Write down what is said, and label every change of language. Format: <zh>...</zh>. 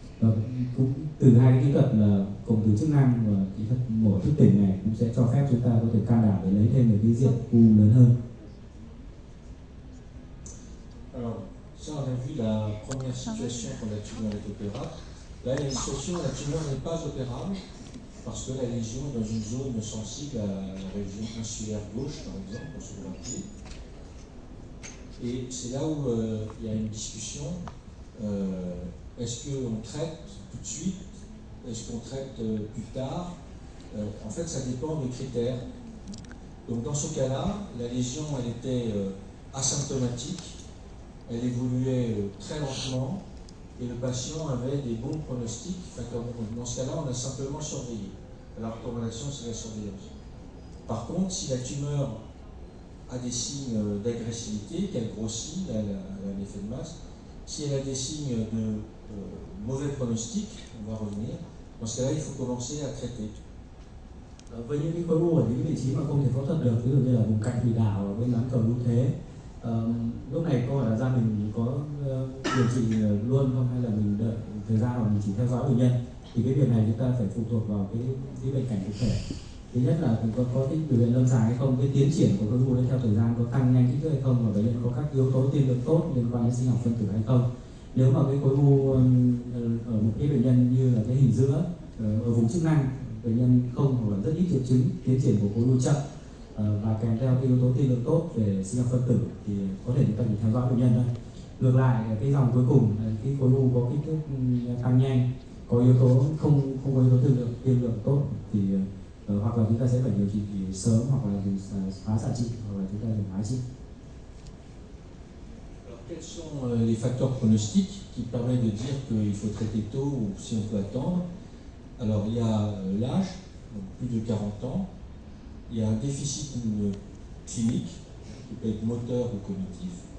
<vi>Và cũng từ hai cái kỹ thuật là cụm từ chức năng và kỹ thuật mổ thức tỉnh này cũng sẽ cho phép chúng ta có thể can đảm để lấy thêm được cái diện u lớn hơn.</vi> <fr>Alors, ça on a vu la première situation quand la tumeur est opérable. Là, il y a une situation où la tumeur n'est pas opérable parce que la lésion est dans une zone sensible à la région insulaire gauche, par exemple, pour se voir. Et c'est là où il y a une discussion. Est-ce qu'on traite tout de suite? Est-ce qu'on traite plus tard? En fait, ça dépend des critères. Donc dans ce cas-là, la lésion, elle était asymptomatique, elle évoluait très lentement, et le patient avait des bons pronostics. Enfin, dans ce cas-là, on a simplement surveillé. La recommandation, c'est la surveillance. Par contre, si la tumeur a des signes d'agressivité, qu'elle grossit, elle a un effet de masse, si elle a des signes de mauvais pronostic, on va revenir, dans ce cas-là, il faut commencer à traiter.</fr> <vi>Với những cái khối u ở những vị trí mà không thể phẫu thuật được, ví dụ như là vùng cạnh thủy đảo và bên bán cầu lưu thế, lúc này câu hỏi đặt ra mình có điều trị luôn không, hay là mình đợi thời gian hoặc mình chỉ theo dõi bệnh nhân, thì cái việc này chúng ta phải phụ thuộc vào cái bệnh cảnh cụ thể. Thứ nhất là có cái biểu hiện lâm sàng hay không, cái tiến triển của khối u đấy theo thời gian có tăng nhanh kích thước hay không, và bệnh nhân có các yếu tố tiên lượng tốt liên quan đến sinh học phân tử hay không. Nếu mà cái khối u ở một cái bệnh nhân như là cái hình giữa ở vùng chức năng, bệnh nhân không hoặc là rất ít triệu chứng, tiến triển của khối u chậm và kèm theo cái yếu tố tiên lượng tốt về sinh học phân tử thì có thể chúng ta chỉ theo dõi bệnh nhân thôi. Ngược lại, cái dòng cuối cùng cái khối u có kích thước tăng nhanh, có yếu tố không có yếu tố tiên lượng tốt thì hoặc là chúng ta sẽ phải điều trị sớm, hoặc là dùng phá xạ trị, hoặc là chúng ta dùng hóa trị.</vi> <fr>Alors, quels sont les facteurs pronostiques qui permettent de dire qu'il faut traiter tôt ou si on peut attendre? Alors, il y a l'âge, donc plus de 40 ans. Il y a un déficit clinique, qui peut être moteur ou cognitif.</fr>